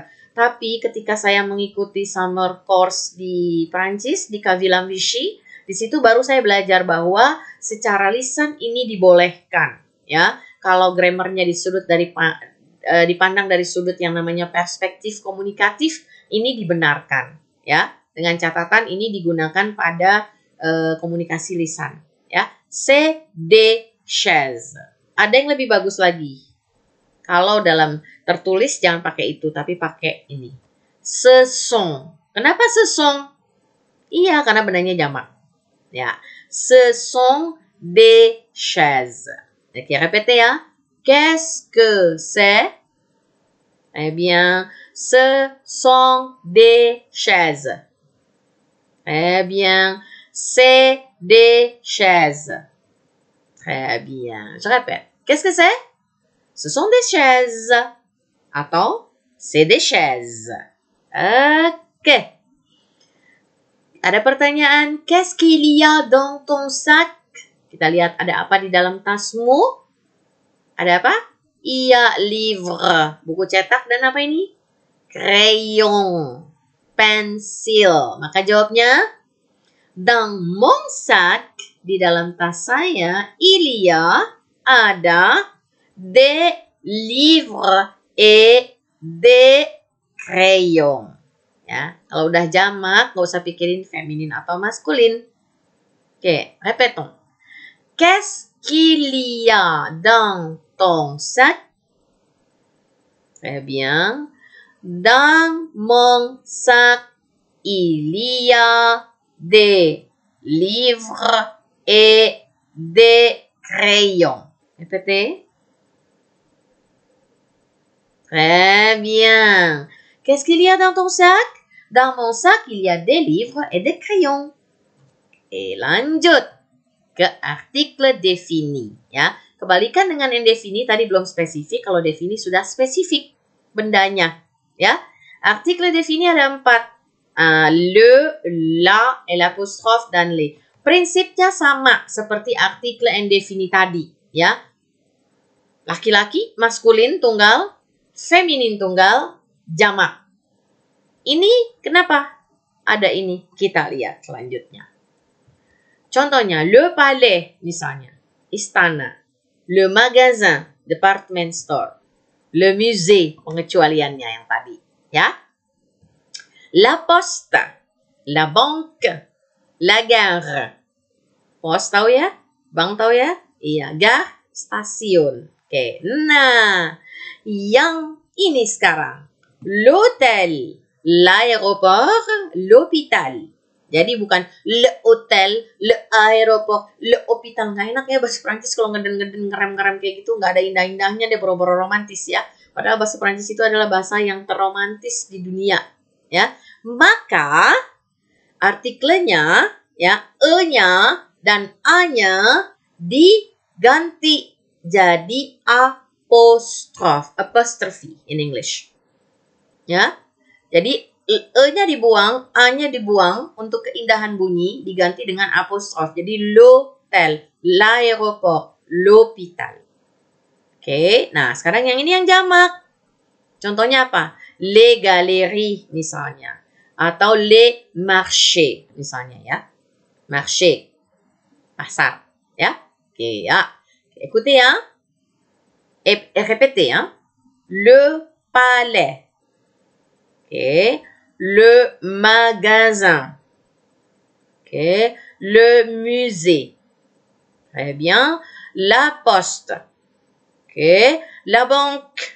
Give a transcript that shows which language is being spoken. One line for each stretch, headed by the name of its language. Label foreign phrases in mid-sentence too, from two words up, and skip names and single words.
Indonesian: Tapi ketika saya mengikuti
English: summer course
Indonesian: di Prancis, di Cavillam Vichy, di situ baru saya belajar bahwa secara lisan ini dibolehkan, ya. Kalau grammarnya dipandang dari sudut yang namanya perspektif komunikatif, ini dibenarkan, ya. Dengan catatan ini digunakan pada komunikasi lisan, ya.
French: C'est des chaises.
Indonesian: Ada yang lebih bagus lagi. Kalau dalam tertulis jangan pakai itu, tapi pakai ini.
French: Ce sont. Kenapa ce sont?
Indonesian: Iya, karena bendanya jamak. Ya.
French: Ce sont des chaises. Oke, répétez ya. Qu'est-ce que c'est? Eh bien, ce sont des chaises. Très bien. C'est des chaises. Très bien. Je répète. Qu'est-ce que c'est? Ce sont des chaises. Atau, c'est des chaises.
Indonesian: Oke. Ada pertanyaan.
French: Qu'est-ce qu'il y a dans ton sac?
Indonesian: Kita lihat ada apa di dalam tasmu. Ada apa?
French: Il y a livre.
Indonesian: Buku cetak dan apa ini? Crayon. Pensil. Maka jawabnya,
French: dans mon sac,
Indonesian: di dalam tas saya,
French: il y a, ada, des livres et des crayons.
Indonesian: Ya, kalau udah jamak, nggak usah pikirin feminin atau maskulin. Oke,
French: répétons. Qu'est-ce qu'il y a dans ton sac? Très bien. Dans mon sac, il y a des livres et des crayons. Répétez. Très bien. Qu'est-ce qu'il y a dans ton sac? Dans mon sac, il y a des livres et des crayons.
Indonesian: Et lanjut ke artikel defini. Ya, kebalikan dengan indefini tadi belum spesifik. Kalau defini sudah spesifik bendanya. Ya, artikel defini ada 4.
French: Le, la, l'apostrophe,
Indonesian: dan les. Prinsipnya sama seperti artikel indefini tadi. Ya, laki-laki, maskulin, tunggal, feminin, tunggal, jamak. Ini kenapa ada ini? Kita lihat selanjutnya. Contohnya,
French: le palais,
Indonesian: misalnya, istana.
French: Le magasin,
English: department store.
French: Le musée,
Indonesian: pengecualiannya yang tadi. Ya.
French: La poste, la banque, la gare.
Indonesian: Pos tahu ya? Bank tahu ya? Iya, gare, stasiun. Oke, nah, yang ini sekarang.
French: L'hôtel, l'aéroport, l'hôpital.
Indonesian: Jadi bukan
French: le hotel, le aéroport, le hôpital.
Indonesian: Nggak enak ya bahasa Perancis kalau ngeden-ngeden ngerem-ngerem kayak gitu. Nggak ada indah-indahnya deh, boro-boro romantis ya. Padahal bahasa Perancis itu adalah bahasa yang terromantis di dunia. Ya, maka artikelnya, ya, e-nya dan a-nya diganti jadi
English: apostrophe in English.
Indonesian: Ya, jadi e-nya dibuang, a-nya dibuang untuk keindahan bunyi diganti dengan apostrof.
French: Jadi l'hôtel, l'aéroport, l'hôpital.
Indonesian: Oke, nah sekarang yang ini yang jamak. Contohnya apa?
French: Les galeries misalnya.
Indonesian: Atau
French: les marchés
Indonesian: misalnya ya. Marché, pasar. Ya, oke ya.
French: Écoutez ya. Et répétez ya. Le palais. Oke. Le magasin. Okay. Le musée. Très bien. La poste. Okay. La banque.